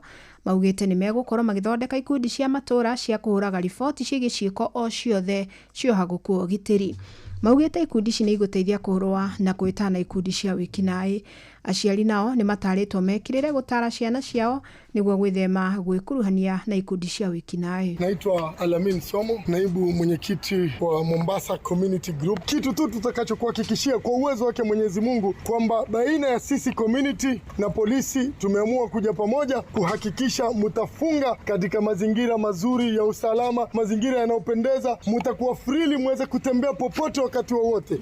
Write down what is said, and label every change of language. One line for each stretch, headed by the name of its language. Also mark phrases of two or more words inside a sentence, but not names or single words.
Kikuyu: Maugĩte nĩ megũkorwo magĩthondeka ikundi cia matũũra cia kũhũraga riboti ciĩgiĩ ciĩko o ciothe ciohagũku ũgitĩri. Maugĩte ikundi ici nĩ igũteithia kũrũa na kwĩtana ikundi cia wĩkinaĩ. Aciari nao nĩ matarĩtwo mekĩrĩre gũtara ciana ciao nĩguo gwĩthema gwĩkuruhania na ikundi cia wĩkinaĩ.
Swahili: Naitwa Alamin Somo, naibu mwenyekiti wa Mombasa Community Group. Kitu tu tutakachokuhakikishia kwa uwezo wake Mwenyezi Mungu kwamba baina ya sisi community na polisi tumeamua kuja pamoja kuhakikisha mtafunga katika mazingira mazuri ya usalama, mazingira yanayopendeza, mtakuwa freely muweze kutembea popote wakati wowote.